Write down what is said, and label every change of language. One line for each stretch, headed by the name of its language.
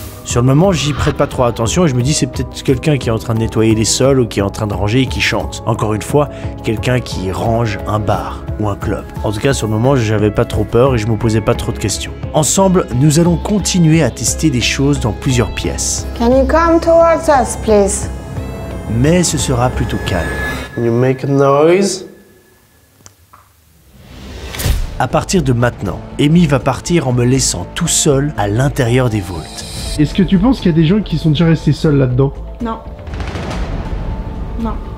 French: Sur le moment, j'y prête pas trop attention et je me dis c'est peut-être quelqu'un qui est en train de nettoyer les sols ou qui est en train de ranger et qui chante. Encore une fois, quelqu'un qui range un bar ou un club. En tout cas, sur le moment, j'avais pas trop peur et je me posais pas trop de questions. Ensemble, nous allons continuer à tester des choses dans plusieurs pièces.
English: Can you come towards us, please?
French: Mais ce sera plutôt calme.
English: Can you make a noise?
French: À partir de maintenant, Amy va partir en me laissant tout seul à l'intérieur des vaults. Est-ce que tu penses qu'il y a des gens qui sont déjà restés seuls là-dedans? Non. Non.